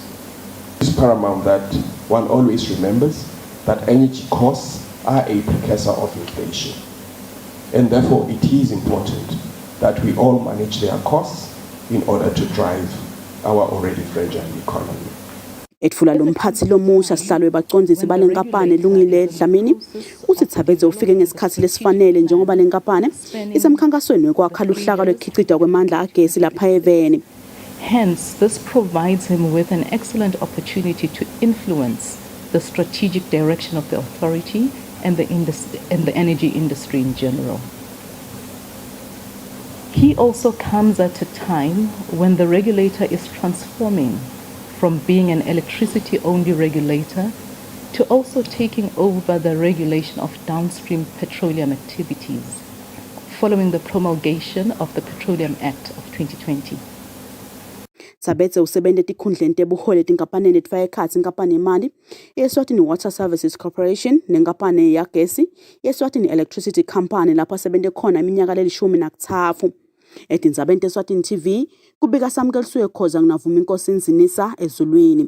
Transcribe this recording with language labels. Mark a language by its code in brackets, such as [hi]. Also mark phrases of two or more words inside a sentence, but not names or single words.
[en] It is paramount that one always remembers that energy costs are a precursor of inflation, and therefore it is important that we all manage their costs in order to drive our already fragile economy. [ss] Etfula lomphathi lomusha sihlalwe baqondzisi balenkampani Lungile Dlamini uthi Thabethe ufike ngesikhathi lesifanele njengoba lenkampani isemkhankasweni wekwakha luhlaka lwekhicida kwemandla agesi lapha eveni. [en] Hence, this provides him with an excellent opportunity to influence the strategic direction of the authority and the energy industry in general. He also comes at a time when the regulator is transforming from being an electricity-only regulator to also taking over the regulation of downstream petroleum activities, following the promulgation of the Petroleum Act of 2020. [ss] Thabethe usebente tikhundleni tebuholi tinkampani letifaka ekhatsi inkampani yemali Eswatini Water Services Corporation nenkampani yagesi Eswatini Electricity Company lapho asebente khona iminyaka le-13. Etindzabeni Eswatini TV kubika Samkeliswe Khoza nginavuma inkosi Nzinisa eZulwini.